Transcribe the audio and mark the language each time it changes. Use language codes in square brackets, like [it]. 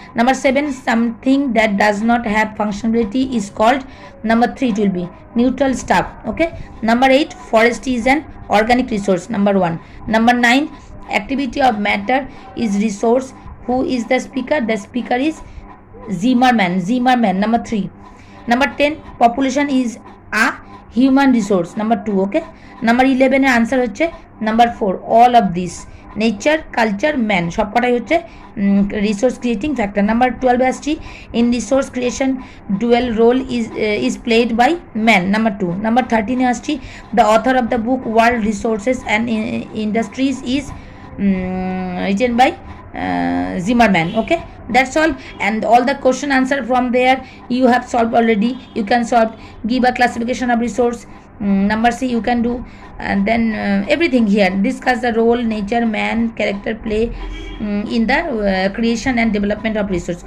[en] Number 7, something that does not have functionality is called, number 3, it will be neutral stuff, okay. Number 8, forest is an organic resource, number 1. Number 9, activity of matter is resource. Who is the speaker? The speaker is Zimmerman, number 3. Number 10, population is a human resource, number 2, okay. [bn] Number 11 এর answer হচ্ছে number 4, [en] all of this, [bn] nature, culture, man, সবকটাই হচ্ছে resource creating factor. [en] Number 12 আসছি, in resource creation dual role is played by man, number 2। Number 13 আসছি, the author of the book world resources and industries is written by Zimmerman, okay. That's all, and all the question answer from there you have solved already. You can solve, give a classification of resource, number C you can do, and then everything here, discuss the role nature, man, character play in the creation and development of resource.